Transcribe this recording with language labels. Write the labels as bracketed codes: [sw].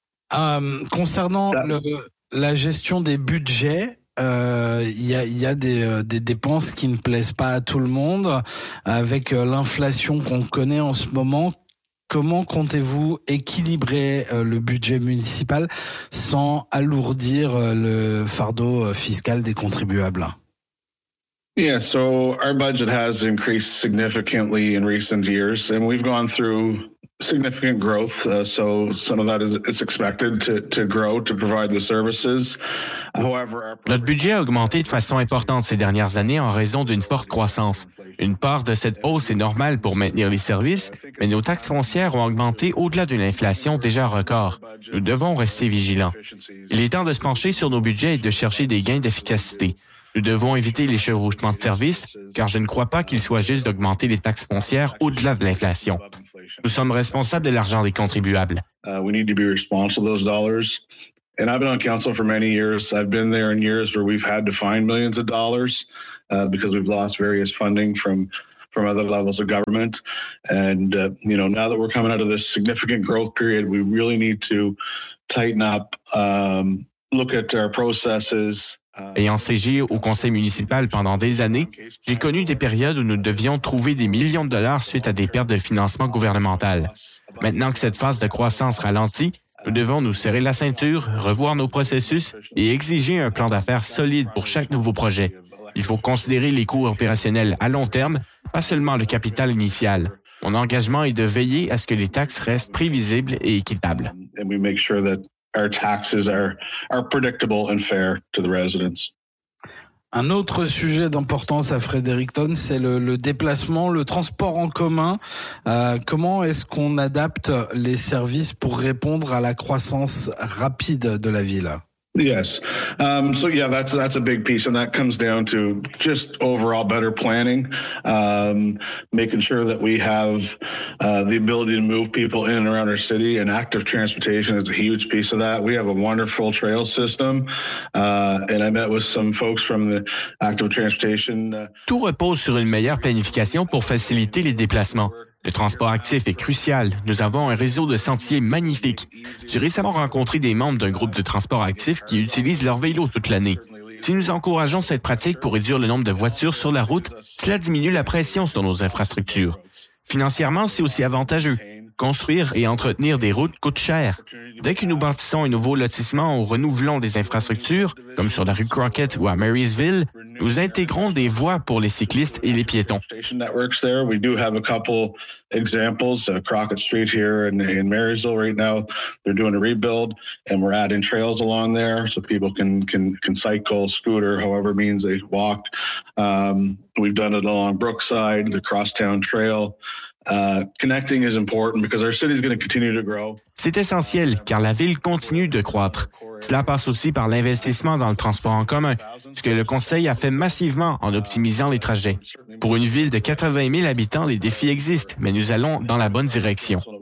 [fr] Concernant la gestion des budgets, il y a des dépenses qui ne plaisent pas à tout le monde. Avec l'inflation qu'on connaît en ce moment, comment comptez-vous équilibrer le budget municipal sans alourdir le fardeau fiscal des contribuables? [en] Yeah, so our budget has increased significantly in recent years, and we've gone through significant growth. So some of that is expected to grow to provide the services. However, [fr] notre budget a augmenté de façon importante ces dernières années en raison d'une forte croissance. Une part de cette hausse est normale pour maintenir les services, mais nos taxes foncières ont augmenté au-delà d'une inflation déjà record. Nous devons rester vigilants. Il est temps de se pencher sur nos budgets et de chercher des gains d'efficacité. Nous devons éviter les chevauchements de services, car je ne crois pas qu'il soit juste d'augmenter les taxes foncières au-delà de l'inflation. Nous sommes responsables de l'argent des contribuables. [en] We need to be responsible of those dollars. And I've been on council for many years. I've been there in years where we've had to find millions of dollars because we've lost various funding from other levels of government. And you know, now that we're coming out of this significant growth period, we really need to tighten up, look at our processes. [fr] Ayant siégé au conseil municipal pendant des années, j'ai connu des périodes où nous devions trouver des millions de dollars suite à des pertes de financement gouvernemental. Maintenant que cette phase de croissance ralentit, nous devons nous serrer la ceinture, revoir nos processus et exiger un plan d'affaires solide pour chaque nouveau projet. Il faut considérer les coûts opérationnels à long terme, pas seulement le capital initial. Mon engagement est de veiller à ce que les taxes restent prévisibles et équitables. [en] And we make sure that our taxes are predictable and fair to the residents. [fr] Un autre sujet d'importance à Fredericton, c'est le déplacement, le transport en commun. Comment est-ce qu'on adapte les services pour répondre à la croissance rapide de la ville? [en] Yes. So yeah, that's a big piece, and that comes down to just overall better planning, making sure that we have the ability to move people in and around our city, and active transportation is a huge piece of that. We have a wonderful trail system, and I met with some folks from the active transportation. [fr] Tout repose sur une meilleure planification pour faciliter les déplacements. Le transport actif est crucial. Nous avons un réseau de sentiers magnifique. J'ai récemment rencontré des membres d'un groupe de transport actif qui utilisent leur vélo toute l'année. Si nous encourageons cette pratique pour réduire le nombre de voitures sur la route, cela diminue la pression sur nos infrastructures. Financièrement, c'est aussi avantageux. Construire et entretenir des routes coûte cher. Dès que nous bâtissons un nouveau lotissement ou renouvelons des infrastructures, comme sur la rue Crockett ou à Marysville, nous intégrons des voies pour les cyclistes et les piétons. [en] We do have a couple examples, Crockett Street here in Marysville right now. They're doing a rebuild and we're adding trails along there so people can cycle, scooter, however means they walk. We've done it along Brookside, the Crosstown Trail. Connecting is important because our city is going to continue to grow. [fr] C'est essentiel car la ville continue de croître. Cela passe aussi par l'investissement dans le transport en commun, ce que le conseil a fait massivement en optimisant les trajets. Pour une ville de 80 000 habitants, les défis existent, mais nous allons dans la bonne direction.